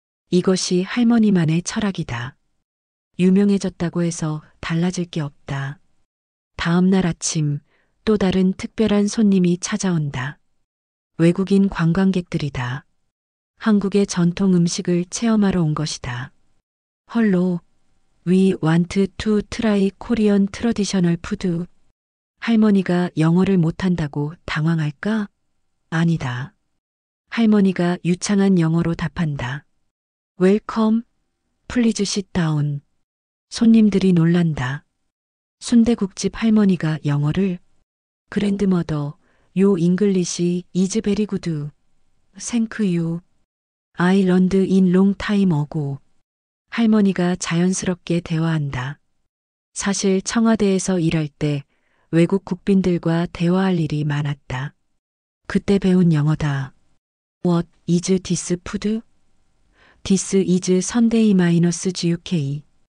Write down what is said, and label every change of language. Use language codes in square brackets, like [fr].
[ko] 이것이 할머니만의 철학이다. 유명해졌다고 해서 달라질 게 없다. 다음 날 아침 또 다른 특별한 손님이 찾아온다. 외국인 관광객들이다. 한국의 전통 음식을 체험하러 온 것이다. [en] 헐로, We want to try Korean traditional food. [ko] 할머니가 영어를 못한다고 당황할까? 아니다. 할머니가 유창한 영어로 답한다. [en] Welcome, please sit down. [ko] 손님들이 놀란다. 순대국집 할머니가 영어를 [en] 그랜드머더, Your English is very good. Thank you. I learned in long time ago. [ko] 할머니가 자연스럽게 대화한다. 사실 청와대에서 일할 때 외국 국빈들과 대화할 일이 많았다. 그때 배운 영어다. [en] What is this food? This is Sunday minus GUK.